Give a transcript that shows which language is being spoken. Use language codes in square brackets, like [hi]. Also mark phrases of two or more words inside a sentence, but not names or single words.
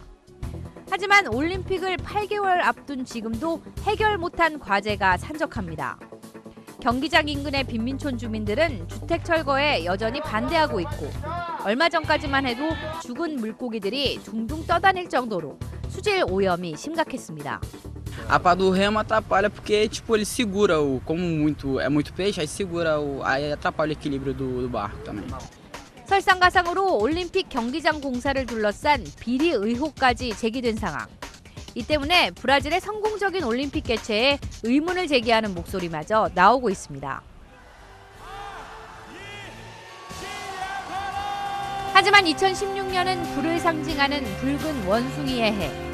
[ko] 하지만 올림픽을 8개월 앞둔 지금도 해결 못한 과제가 산적합니다. 경기장 인근의 빈민촌 주민들은 주택 철거에 여전히 반대하고 있고 얼마 전까지만 해도 죽은 물고기들이 둥둥 떠다닐 정도로 수질 오염이 심각했습니다. [pt] A pá do remo atrapalha porque tipo ele segura como é muito peixe, aí segura aí atrapalha o equilíbrio do barco também. [ko] 설상가상으로 올림픽 경기장 공사를 둘러싼 비리 의혹까지 제기된 상황. 이 때문에 브라질의 성공적인 올림픽 개최에 의문을 제기하는 목소리마저 나오고 있습니다. 하지만 2016년은 불을 상징하는 붉은 원숭이의 해.